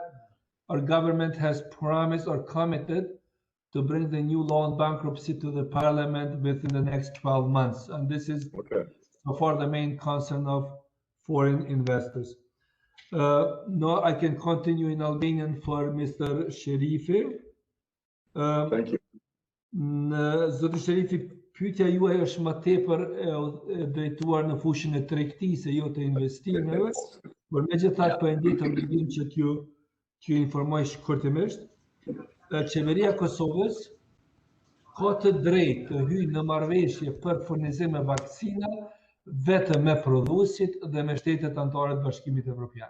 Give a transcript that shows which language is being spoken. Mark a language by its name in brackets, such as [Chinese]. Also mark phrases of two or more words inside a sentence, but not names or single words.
[English] Our government has promised or committed to bring the new law on bankruptcy to the parliament within the next 12 months. And this is so far the main concern of foreign investors. No, I can continue in Albanian for Mr. Sherifi. Thank you. [Albanian] Zoti Sherifi, pyetja juaj është më tepër drejtuar në fushën e tregtisë, jo të investimeve, por megjithatë po e ndjetëm librin që t'ju informoj shkurtimisht. Qeveria e Kosovës ka të drejtë të hyjë në marrëveshje për furnizim me vaksina vetëm me prodhuesit dhe me shtetet anëtare të Bashkimit Evropian.